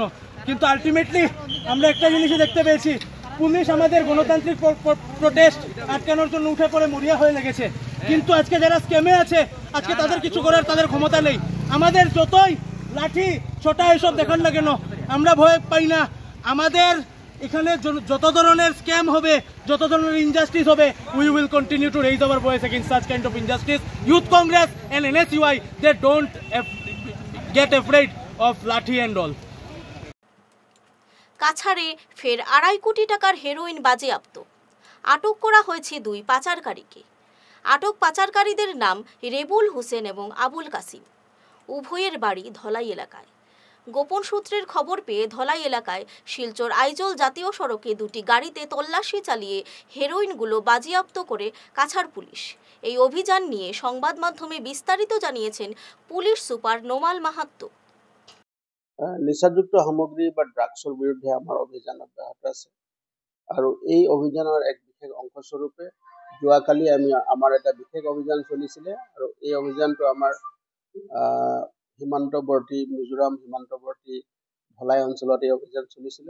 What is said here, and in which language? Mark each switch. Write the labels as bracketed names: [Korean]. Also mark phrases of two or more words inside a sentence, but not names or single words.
[Bangla] কিন্তু আলটিমেটলি আমরা একটা জিনিসই দেখতে পেয়েছি, পুলিশ আমাদের গণতান্ত্রিক প্রোটেস্ট আটকানোর জন্য উঠে পড়ে মরিয়া হয়ে লেগেছে। কিন্তু আজকে যারা স্ক্যামে আছে, আজকে তাদের কিছু করার তাদের ক্ষমতা নেই। আমাদের যতই লাঠি ছোটা এসব দেখান না কেন, আমরা ভয় পাই না। আমাদের এখানে যত ধরনের স্ক্যাম হবে, যত ধরনের ইনজাস্টিস হবে, [English] We will continue to raise our voice against such kind of injustice. Youth Congress and NSUI, they don't get afraid of lathi and all. [Bangla] কাছাড়ে ফের 2.5 কোটি টাকার হেরোইন বাজেয়াপ্ত। আটক করা হয়েছে 2 পাচারকারীকে। আটক পাচারকারীদের নাম রেবুল হোসেন এবং আবুল কাসিম। উভয়ের বাড়ি ধলাই এলাকায়। গোপন সূত্রের খবর পেয়ে ধলাই এলাকায় শিলচর আইজল জাতীয় সড়কে 2টি গাড়িতে তল্লাশি চালিয়ে হেরোইনগুলো বাজেয়াপ্ত করে কাছাড় পুলিশ। এই অভিযান নিয়ে সংবাদ মাধ্যমে বিস্তারিত জানিয়েছেন পুলিশ সুপার নোমাল মাহাত্তো। [Assamese] নিচাযুক্ত সামগ্ৰী বা ড্ৰাগছৰ বিৰুদ্ধে আমাৰ অভিযান অব্যাহত আছে। আৰু এই অভিযানৰ এক বিশেষ অংশস্বৰূপে যোৱাকালি আমাৰ এটা বিশেষ অভিযান চলিছিলে। আৰু এই অভিযানটো আমাৰ সীমান্তৱৰ্তী মিজোৰাম সীমান্তৱৰ্তী ধলাই অঞ্চলত এই অভিযান চলিছিলে।